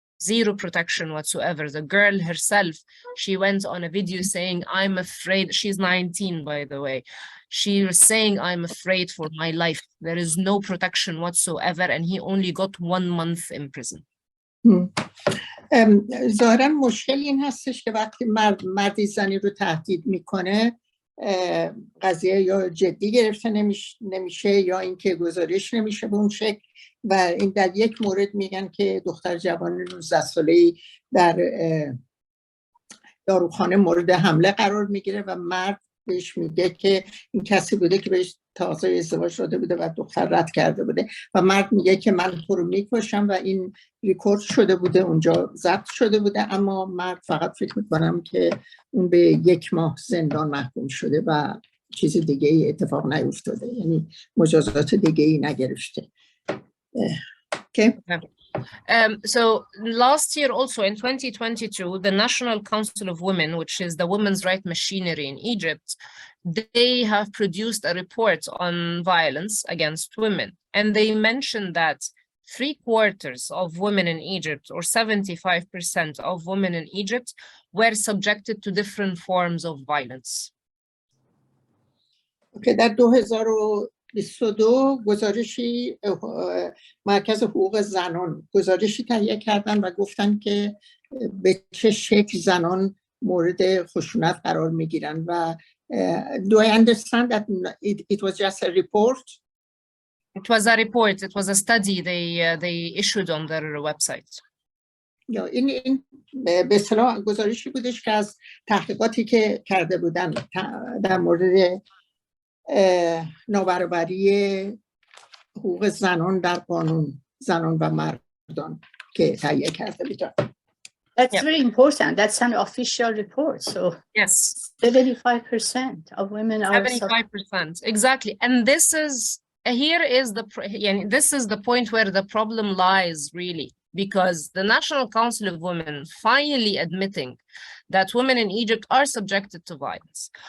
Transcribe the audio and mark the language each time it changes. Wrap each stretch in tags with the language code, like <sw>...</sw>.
<en>Zero protection whatsoever. The girl herself, she went on a video saying, "I'm afraid." She's 19, by the way. She was saying, "I'm afraid for my life. There is no protection whatsoever." And he only got 1 month in prison.</en> <fa>ظاهرا مشکل این هستش که وقتی مردی زنی رو تهدید میکنه قضیه یا جدی گرفته نمیشه یا اینکه گزارش نمیشه به اون شکل، و این در یک مورد میگن که دختر جوان 19 ساله‌ای در داروخانه مورد حمله قرار میگیره و مرد بهش میگه که این کسی بوده که بهش تازه ازدواج شده بوده و دختر رد کرده بوده و مرد میگه که من تو رو میکشم و این ریکورد شده بوده، اونجا ضبط شده بوده، اما مرد فقط فکر میکنم که اون به 1 ماه زندان محکوم شده و چیز دیگه ای اتفاق نیفتاده، یعنی مجازات دیگه ای نگرفته.</fa> <en>Okay. So last year also in 2022, the National Council of Women, which is the women's rights machinery in Egypt, they have produced a report on violence against women. And they mentioned that 3/4 of women in Egypt, or 75% of women in Egypt, were subjected to different forms of violence.</en> <fa>Okay, در 2022 گزارشی مرکز حقوق زنان گزارشی تهیه کردن و گفتن که به چه شکل زنان مورد خشونت قرار میگیرن و</fa> <en>do I understand that it was just a report? It was a report, it was a study they issued on their website.</en> <fa>این به اصطلاح گزارشی بودش که از تحقیقاتی که کرده بودن در مورد نابرابری حقوق زنان در قانون زنان و مردان که تهیه کرده بودن.</fa> <en>That's very important. That's an official report. So yes, 75% of women are 75%, exactly. And this is the point where the problem lies, really, because the National Council of Women finally admitting that women in Egypt are subjected to violence.</en>